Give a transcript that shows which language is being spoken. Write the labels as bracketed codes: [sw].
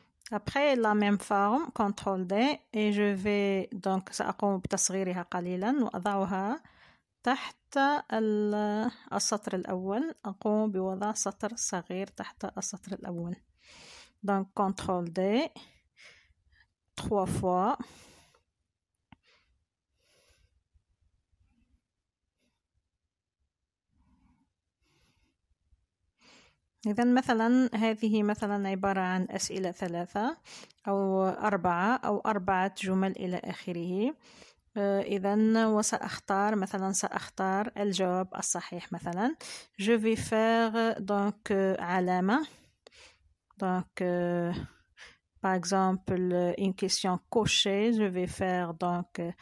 [fr] Après la même forme CTRL D et je vais donc [ar] سأقوم بتصغيرها قليلا وأضعها تحت السطر الأول. أقوم بوضع سطر صغير تحت السطر الأول. [fr] Donc CTRL D 3 fois. [ar] إذا مثلا هذه مثلا عبارة عن أسئلة 3 أو 4 أو 4 جمل إلى آخره. إذا وسأختار مثلا سأختار الجواب الصحيح مثلا. [fr] Je vais faire donc علامة. Donc par exemple une question cochée, je vais faire donc